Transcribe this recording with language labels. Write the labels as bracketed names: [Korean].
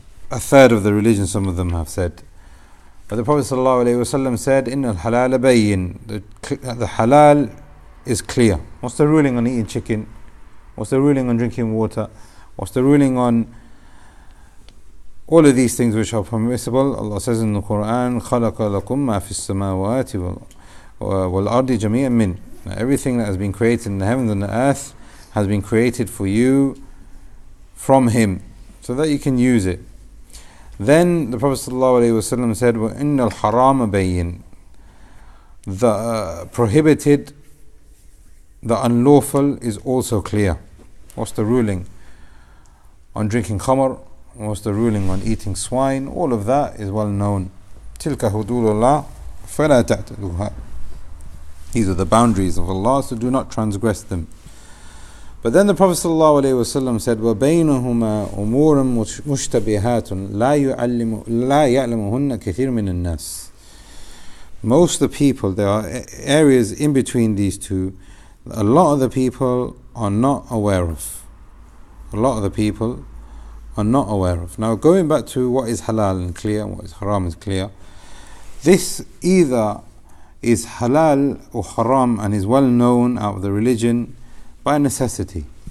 [English] A third of the religion, some of them have said. But the Prophet ﷺ said, [Arabic] "Inna al-halal bayyin." [English] The halal is clear. What's the ruling on eating chicken? What's the ruling on drinking water? What's the ruling on all of these things which are permissible? Allah says in the Quran, [Arabic] خَلَقَ لَكُمْ مَا فِي السَّمَاوَاتِ وَالْأَرْضِ جَمِيعًا مِنْ. [English] Everything that has been created in the heavens and the earth has been created for you from Him, so that you can use it. Then the Prophet ﷺ said, [Arabic] وَإِنَّ الْحَرَامَ بَيِّن. [English] The prohibited, the unlawful is also clear. What's the ruling on drinking khamr? What's the ruling on eating swine? All of that is well known. [Arabic] تِلْكَ حُدُودُ اللَّهِ فَلَا تَعْتَدُوهَا. [English] These are the boundaries of Allah, so do not transgress them. But then the Prophet ﷺ said, [Arabic] وَبَيْنَهُمَا أُمُورٌ مُشْتَبِهَاتٌ لَا يَعْلَمُهُنَّ كَثِيرٌ مِنَ النَّاسِ. [English] Most of the people, there are areas in between these two, a lot of the people are not aware of. A lot of the people are not aware of. Now, going back to what is halal and clear and what is haram is clear, this either is halal or haram and is well known out of the religion by necessity.